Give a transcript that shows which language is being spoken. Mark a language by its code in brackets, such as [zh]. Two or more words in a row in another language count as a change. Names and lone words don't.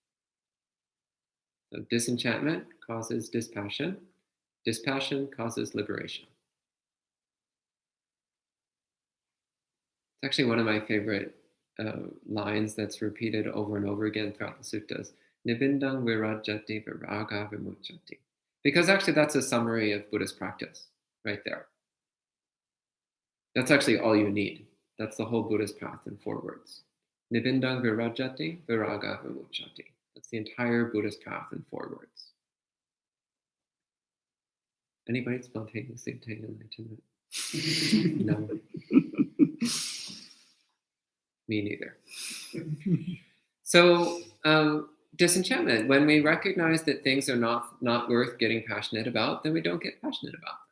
[en] So disenchantment causes dispassion. Dispassion causes liberation. It's actually one of my favorite lines that's repeated over and over again throughout the suttas. [pi] Nibindang virajati viraga vimucchati. [en] Because actually that's a summary of Buddhist practice right there. That's actually all you need. That's the whole Buddhist path in 4 words. [pi] Nibindang virajati viraga vimucchati. [en] That's the entire Buddhist path in 4 words. Anybody spontaneously obtain enlightenment? No. Me neither. So disenchantment, when we recognize that things are not worth getting passionate about, then we don't get passionate about them.